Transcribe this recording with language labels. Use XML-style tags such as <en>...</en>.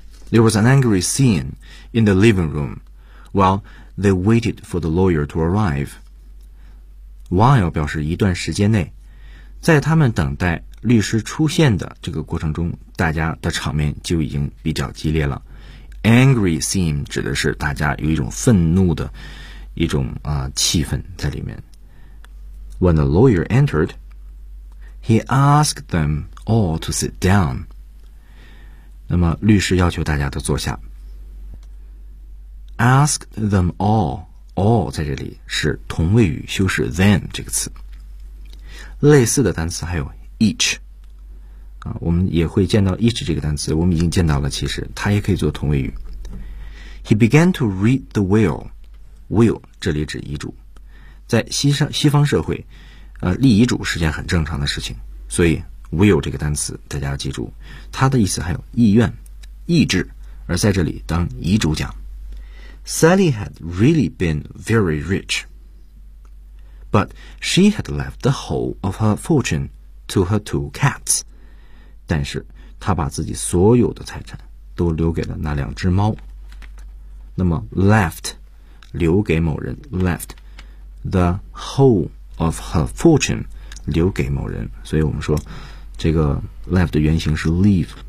<en>There was an angry scene in the living room while they waited for the lawyer to arrive.</en> <zh>While 表示一段时间内，在他们等待律师出现的这个过程中，大家的场面就已经比较激烈了。 Angry scene 指的是大家有一种愤怒的一种气氛在里面。</zh> <en>When the lawyer entered, he asked them all to sit down.</en> <zh>那么律师要求大家都坐下。 Asked them all 在这里是同位语修饰 them 这个词。类似的单词还有 each。我们也会见到 each 这个单词，我们已经见到了，其实它也可以做同位语。</zh> <en>He began to read the will. Will 这里指遗嘱。</en> <zh>在西方社会立遗嘱是件很正常的事情。所以 will 这个单词大家要记住，它的意思还有意愿、意志，而在这里当遗嘱讲。</zh> <en>Sally had really been very rich, but she had left the whole of her fortune to her two cats.</en> <zh>但是她把自己所有的财产都留给了那两只猫。那么 left, 留给某人 left, the whole of her fortune, 留给某人。所以我们说这个 left 的原型是 leave。</zh>